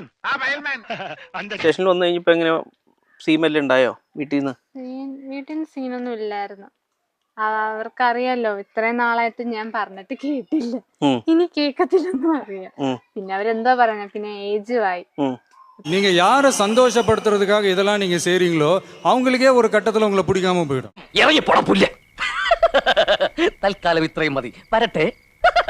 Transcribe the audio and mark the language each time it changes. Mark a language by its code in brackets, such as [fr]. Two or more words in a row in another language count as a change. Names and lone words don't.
[ml] സ്റ്റേഷനിൽ വന്നു കഴിഞ്ഞപ്പോ എങ്ങനെ സീമെല്ലാം ഉണ്ടായോ? വീട്ടിൽ നിന്ന് സീനൊന്നും ഇല്ലായിരുന്നു. അവർക്കറിയാലോ ഇത്രയും നാളായിട്ട് ഞാൻ പറഞ്ഞിട്ട് കേട്ടില്ല, ഇനി കേക്കത്തില്ലെന്നും അറിയാം. പിന്നെ അവരെന്തോ പറഞ്ഞ, പിന്നെ ഏജും ആയി. [ta] நீங்க யாரை சந்தோஷப்படுத்துறதுக்காக இதெல்லாம் நீங்க செய்றீங்களோ அவங்களுக்கே ஒரு கட்டத்துல உங்களை பிடிக்காம போயிடும். [ml] ഇറങ്ങി പോടാ പുല്ല. തൽക്കാലം ഇത്രയും മതി, വരട്ടെ.